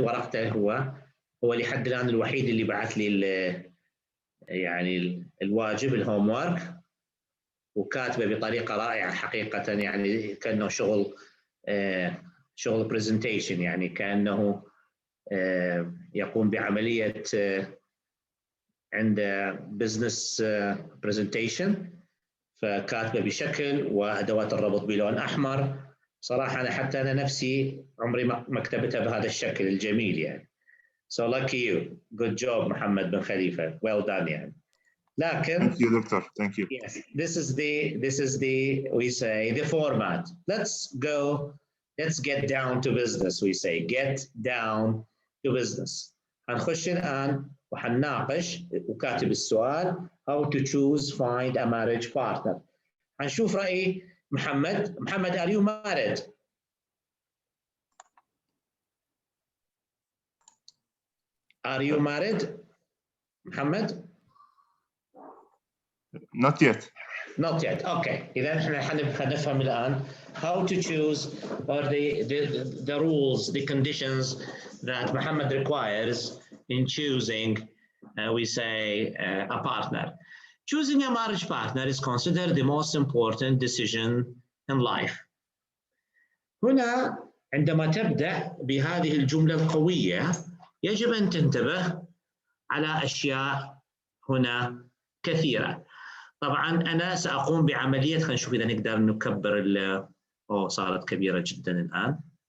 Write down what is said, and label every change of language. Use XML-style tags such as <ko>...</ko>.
<ar>ورقته هو لحد الآن الوحيد اللي بعث لي يعني الواجب الهوم وورك، وكاتبه بطريقة رائعة حقيقة، يعني كأنه شغل برزنتيشن، يعني كأنه يقوم بعملية عنده بزنس برزنتيشن، فكاتبه بشكل وأدوات الربط بلون أحمر. صراحة أنا حتى أنا نفسي عمري ما كتبتها بهذا الشكل الجميل يعني.</ar> <en>So lucky you. Good job محمد بن خليفة. Well done</en> <ar>يعني. لكن</ar> <en>Thank you, Doctor. Thank you. Yes, this is the we say the format. Let's get down to business. We say get down to business.</en> <ar>هنخش الآن وحنناقش وكاتب السؤال</ar> <en>how to choose find a marriage partner.</en> <ar>هنشوف رأي محمد.</ar> <en>محمد, are you married? Are you married, محمد? Not yet. Not yet. Okay.</en> <ar>إذا احنا حنفهم الآن</ar> <en>how to choose or the rules, the conditions that Muhammad requires in choosing, we say, a partner. Choosing a marriage partner is considered the most important decision in life.</en> <ar>هنا عندما تبدأ بهذه الجملة القوية يجب أن تنتبه على أشياء هنا كثيرة. طبعا أنا سأقوم بعملية، خلينا نشوف إذا نقدر نكبر صارت كبيرة جدا الآن.</ar>